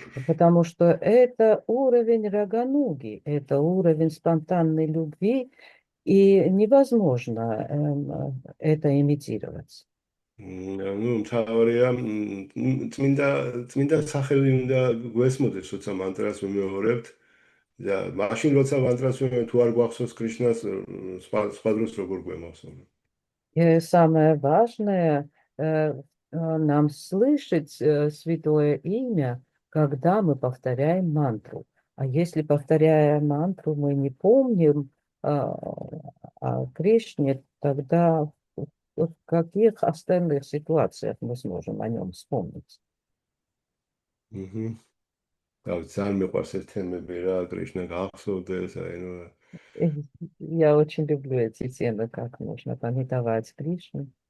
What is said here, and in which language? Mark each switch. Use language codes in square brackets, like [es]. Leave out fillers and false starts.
[ru] Потому что это уровень рагануги, это уровень спонтанной любви, и невозможно это имитировать. ну [ka] მთავარია წმინდა სახელი უნდა გვესმოდეს, როცა მანტრას ვიმეორებთ. და მაშინ როცა მანტრას ვიმეორებთ, თუ არ გვახსოვს კრიშნას, სხვა დროს როგორ გვემახსოვრა. [ru] И самое важное нам слышать святое имя, когда мы повторяем мантру. А если, повторяя мантру, мы не помним о Кришне, тогда в каких остальных ситуациях мы сможем о нем вспомнить? [ka] ძალიან მიყვარს ეს თემები რა, კრიშნა გახსოვდეს, აი ნუ [ru] Я очень люблю эти темы, как нужно памятовать Кришну.